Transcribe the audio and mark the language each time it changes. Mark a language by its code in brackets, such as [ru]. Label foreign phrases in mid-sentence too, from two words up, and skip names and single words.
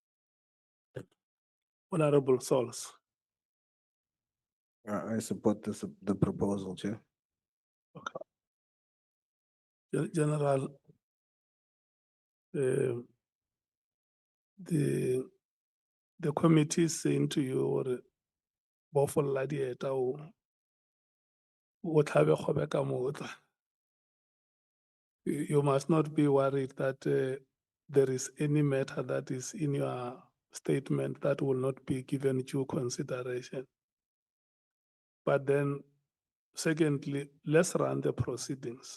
[en] Honorable Sols. I support the proposal, Chair. General, the committee is saying to you, or [tn] bofo la dieta o tlhabe kgobe ka motla. [en] You must not be worried that there is any matter that is in your statement that will not be given due consideration. But then, secondly, let's run the proceedings.